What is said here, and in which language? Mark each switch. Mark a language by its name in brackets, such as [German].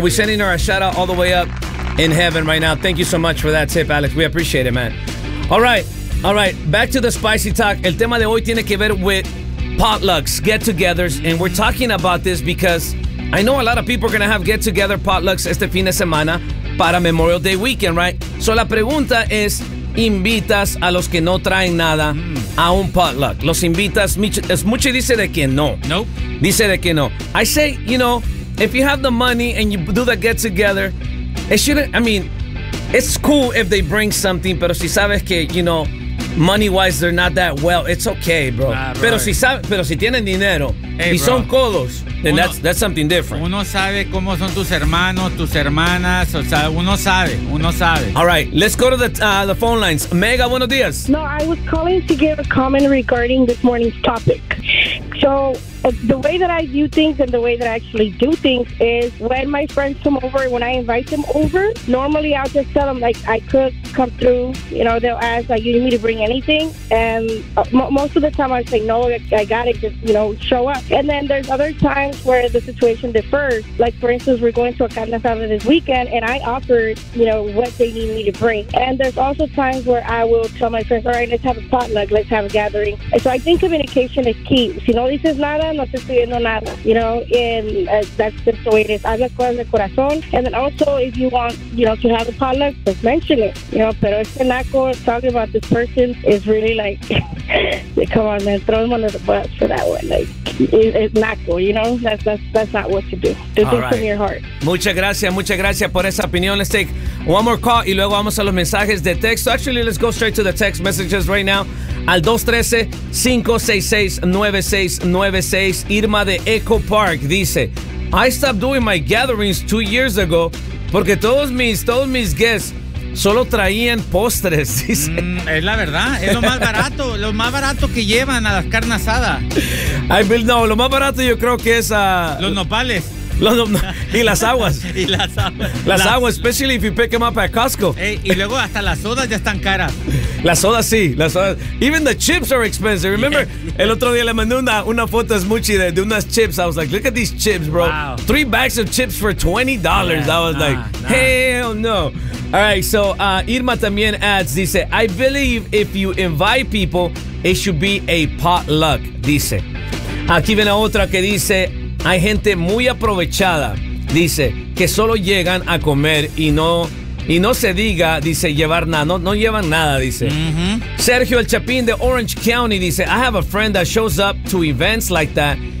[English] So we're sending her a shout out all the way up in heaven right now. Thank you so much for that tip, Alex. We appreciate it, man. All right, back to the spicy talk. [Spanish] El tema de hoy tiene que ver [English] with potlucks, get-togethers, and we're talking about this because I know a lot of people are going to have get-together potlucks [Spanish] este fin de semana para [English] Memorial Day weekend, right? [Spanish] So la pregunta es, ¿invitas a los que no traen nada a un potluck? ¿Los invitas? Smuchi dice de que no. [English] Nope. [Spanish] Dice de que no. [English] I say, you know, if you have the money and you do the get-together, it's cool if they bring something, [Spanish] pero si sabes que, [English] you know, money-wise, they're not that well. It's okay, bro. Nah, bro. [Spanish] Pero si tienen dinero, [English] hey, [Spanish] y [English] bro. [Spanish] Son codos, [English] then that's something different. [Spanish] Uno sabe cómo son tus hermanos, tus hermanas. O sea, uno sabe. [English] All right, let's go to the phone lines. [Spanish] Mega, buenos días. [English] No, I was calling to give a comment regarding this morning's topic. So the way that I view things and the way that I actually do things is when my friends come over, when I invite them over, normally I'll just tell them, like, I could come through. You know, they'll ask, like, you need me to bring anything? And most of the time I say, no, I got it. Just, you know, show up. And then there's other times where the situation differs. Like, for instance, we're going to a carnaval this weekend, and I offered, you know, what they need me to bring. And there's also times where I will tell my friends, all right, let's have a potluck. Let's have a gathering. And so I think communication is key. [Spanish] Si no dices nada, no te estoy viendo nada, [English] you know, and that's just the way it is. [Spanish] Habla cosas de corazón. [English] And then also, if you want, you know, to have a potluck, just mention it, you know. [Spanish] Pero este [English] naco talking about this person is really like, come on, man, throw him under the bus for that one. Like, it's naco, you know, that's not what to do. This All is right. from your heart. [Spanish] Muchas gracias por esa opinión. [English] Let's take one more call [Spanish] y luego vamos a los mensajes de texto. [English] Actually, let's go straight to the text messages right now. [Spanish] Al 213-566-9696. Irma de Echo Park dice, [English] I stopped doing my gatherings 2 years ago [Spanish] porque todos mis guests solo traían postres, dice. Es la verdad, es lo más barato que llevan a las carnes asadas. Lo más barato yo creo que es a... Los nopales. Y las aguas. Y las aguas. Las aguas, [English] especially if you pick them up at Costco. [Spanish] Hey, y luego hasta las sodas ya están caras. Las sodas. [English] Even the chips are expensive. [Spanish] Remember, el otro día le mandé una foto a Smuchi de unas chips. [English] I was like, look at these chips, bro. Wow. 3 bags of chips for $20. Yeah, I was hell no. All right, so Irma también adds, dice, I believe if you invite people, it should be a potluck, dice. [Spanish] Aquí viene otra que dice, hay gente muy aprovechada, dice, que solo llegan a comer y no se diga, dice, llevar nada. No llevan nada, dice. Mm-hmm. [English] Sergio El Chapín de Orange County dice, I have a friend that shows up to events like that